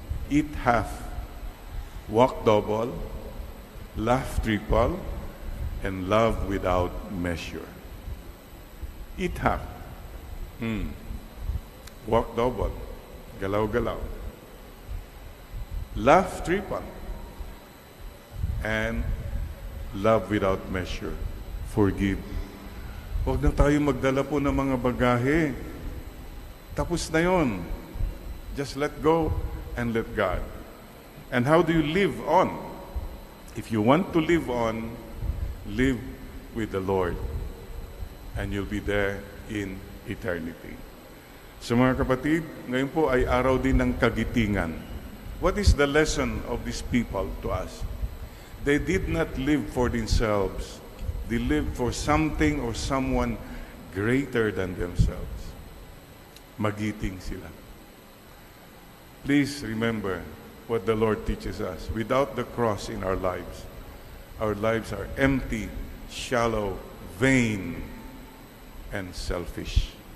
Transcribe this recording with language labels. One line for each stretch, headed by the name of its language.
English: Eat half, walk double, laugh triple, and love without measure. Eat half. Walk double, galaw-galaw. Laugh triple, and love without measure. Forgive.
Filipino: Huwag na tayo magdala po ng mga bagahe. Tapos na yon.
English: Just let go and let God. And how do you live on? If you want to live on, live with the Lord. And you'll be there in eternity.
Filipino: So mga kapatid, ngayon po ay araw din ng kagitingan.
English: What is the lesson of these people to us? They did not live for themselves. They lived for something or someone greater than themselves.
Filipino: Magiting sila.
English: Please remember what the Lord teaches us. Without the cross in our lives are empty, shallow, vain, and selfish.